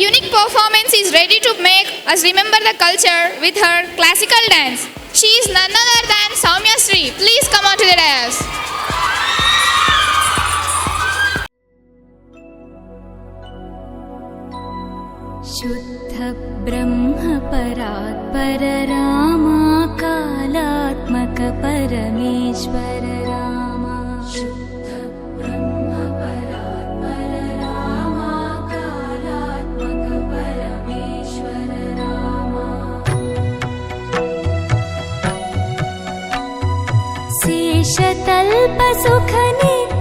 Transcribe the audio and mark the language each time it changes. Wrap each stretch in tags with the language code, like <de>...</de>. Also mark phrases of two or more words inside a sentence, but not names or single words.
<en>performance is ready to make us remember the culture with her classical dance. She is none other than Soumya Sri. Please come on to the dais.</en> <sa>शुद्ध ब्रह्म परात्पर रामा कालात्मक परमेश्वर रामा शुद्ध ब्रह्म परात्पर रामा कालात्मक परमेश्वर रामा शेषतल्प सुख</sa>